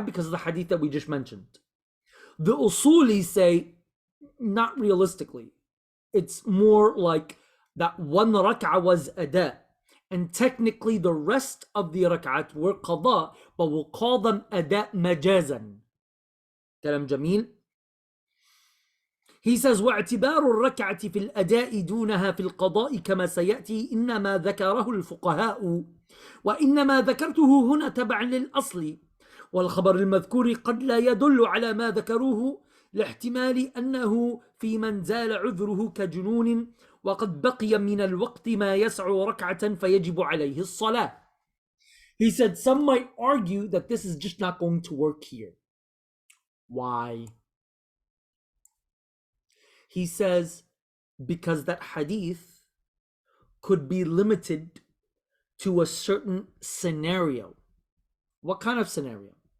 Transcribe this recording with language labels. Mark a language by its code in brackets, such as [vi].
[en] Because of the hadith that we just mentioned. The usulis say not realistically. It's more like that one rak'ah was ada, and technically the rest of the rak'at were qada, but we'll call them ada majazan. Kalam Jamil. He says [ar] واعتبار الركعة في الأداء دونها في القضاء كما سيأتي إنما ذكره الفقهاء وإنما ذكرته هنا تبعا للأصل والخبر المذكور قد لا يدل على ما ذكروه لاحتمال أنه في من زال عذره كجنون وقد بقي من الوقت ما يسع ركعة فيجب عليه الصلاة. [en] He said some might argue that this is just not going to work here. Why? He says because that hadith could be limited to a certain scenario. What kind of scenario?